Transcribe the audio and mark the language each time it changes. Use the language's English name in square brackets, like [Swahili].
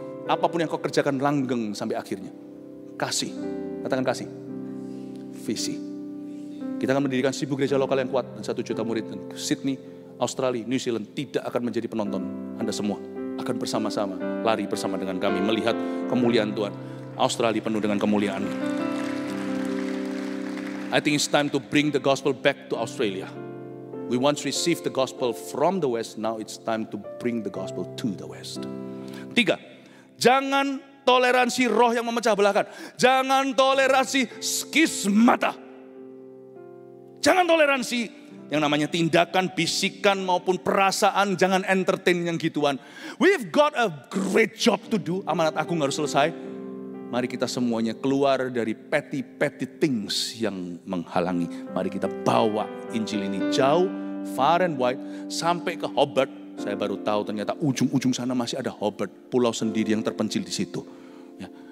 [Indonesian] Apapun yang kau kerjakan langgeng sampai akhirnya. Kasih, katakan kasih. Visi. Kita akan mendirikan 1000 gereja lokal yang kuat dan 1 juta murid. Dan Sydney, Australia, New Zealand tidak akan menjadi penonton. Anda semua akan bersama-sama, lari bersama dengan kami, melihat kemuliaan Tuhan. Australia penuh dengan kemuliaan. [English] I think it's time to bring the gospel back to Australia. We once received the gospel from the West, now it's time to bring the gospel to the West. [Indonesian] 3, jangan toleransi roh yang memecah belahkan. Jangan toleransi skismata. Jangan toleransi yang namanya tindakan, bisikan maupun perasaan. Jangan entertain yang gituan. [English] We've got a great job to do. [Indonesian] Amanat agung harus selesai. Mari kita semuanya keluar dari [English] petty things [Indonesian] yang menghalangi. Mari kita bawa Injil ini jauh, [English] far and wide, [Indonesian] sampai ke Hobart. Saya baru tahu ternyata ujung-ujung sana masih ada Hobart, pulau sendiri yang terpencil di situ. Ya.